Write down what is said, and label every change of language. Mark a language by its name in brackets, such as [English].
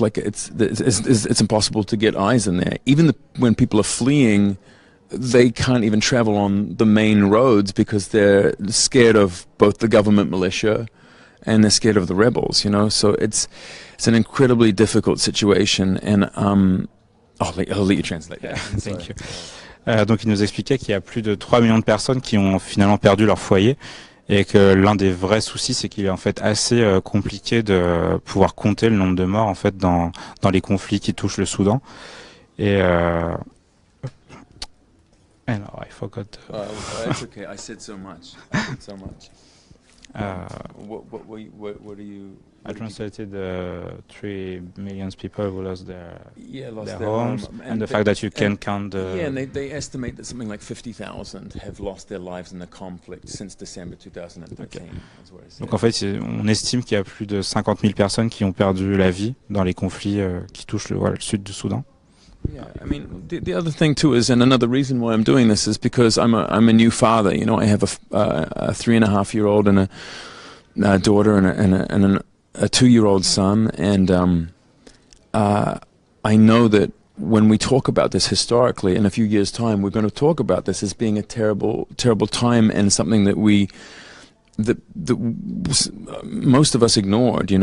[English] Like it's impossible to get eyes in there. Even when people are fleeing, they can't even travel on the main roads because they're scared of both the government militia and they're scared of the rebels, So it's an incredibly difficult situation, and I'll let you translate that. Thank you. [French] Donc il nous expliquait qu'il y a plus de 3 millions de personnes qui ont finalement perdu leur foyer, et que l'un des vrais soucis, c'est qu'il est en fait assez compliqué de pouvoir compter le nombre de morts en fait dans les conflits qui touchent le Soudan. Et [English] I forgot. It's okay. I said so much. What are you? I translated 3 million people who lost their homes, home, and the fact that you can count the... Yeah, and they estimate that something like 50,000 have lost their lives in the conflict since December 2013. Okay. [French] Donc en fait, on estime qu'il y a plus de 50 000 personnes qui ont perdu la vie dans les conflits qui touchent le sud du Soudan. [English] Yeah, I mean, the other thing too is, and another reason why I'm doing this is because I'm a new father. I have a 3.5-year-old and a daughter and a 2-year-old son, and I know that when we talk about this historically, in a few years' time, we're going to talk about this as being a terrible, terrible time and something that most of us ignored.